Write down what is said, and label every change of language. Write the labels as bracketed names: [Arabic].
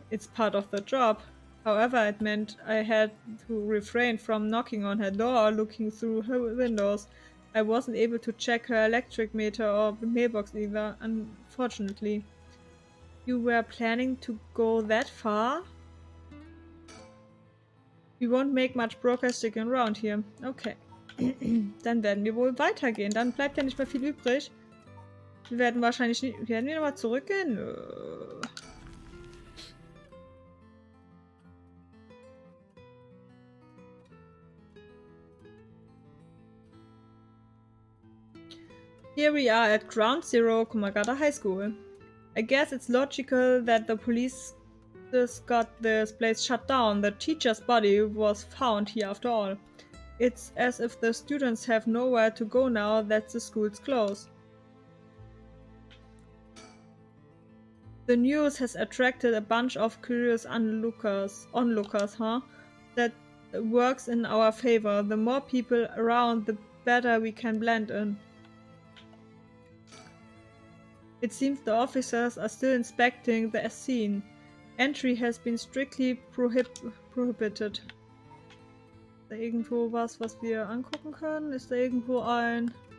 [English] It's part of the job. However, it meant I had to refrain from knocking on her door or looking through her windows. I wasn't able to check her electric meter or mailbox either, unfortunately. You were planning to go that far? We won't make much progress sticking around here. Okay. [German] Dann werden wir wohl weitergehen. Dann bleibt ja nicht mehr viel übrig. Wir werden wahrscheinlich nicht... Werden wir nochmal zurückgehen? Nö. [English] Here we are at Ground Zero, Komagata High School. I guess it's logical that the police just got this place shut down. The teacher's body was found here after all. It's as if the students have nowhere to go now that the school's closed. The news has attracted a bunch of curious onlookers, huh? That works in our favor. The more people around, the better we can blend in. It seems the officers are still inspecting the scene. Entry has been strictly prohibited. [German] Ist da irgendwo was wir angucken können? Ist da irgendwo ein...